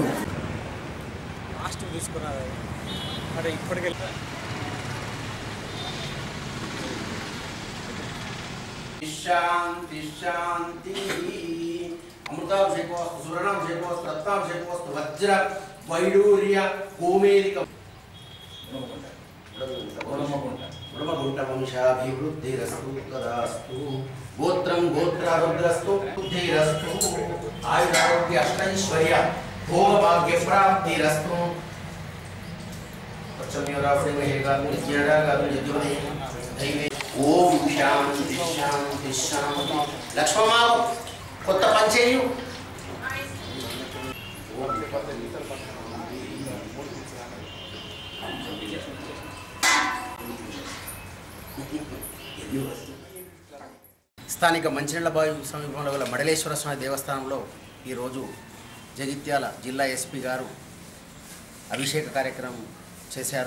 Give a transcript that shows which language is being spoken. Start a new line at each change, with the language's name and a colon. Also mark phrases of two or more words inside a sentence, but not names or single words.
Telugu: లాస్ట్ తీసుకున్నారు అంటే ఇప్పటికే
Sanskrit: शांति शांति अमृताभिषेकोस्तु सुवर्णाभिषेकोस्तु रत्नाभिषेकोस्तु वज्र वैडूर्य गोमेदिक ब्रह्मगुंट वंशाभिवृद्धिरस्तु तदास्तु गोत्रं गोत्रारुद्रस्तु बुद्धिरस्तु आयुरारोग्य अष्टैश्वर्य భోగభాగ్యప్రాప్తిరస్తు. ఓం శాంతి శాంతి శాంతి.
Telugu: లక్ష్మమ్మ కొత్త పంచేయు. స్థానిక మంచినీళ్ళబావి సమీపంలో గల మడలేశ్వర స్వామి దేవస్థానంలో ఈరోజు జగిత్యాల జిల్లా ఎస్పీ గారు అభిషేక కార్యక్రమం చేశారు.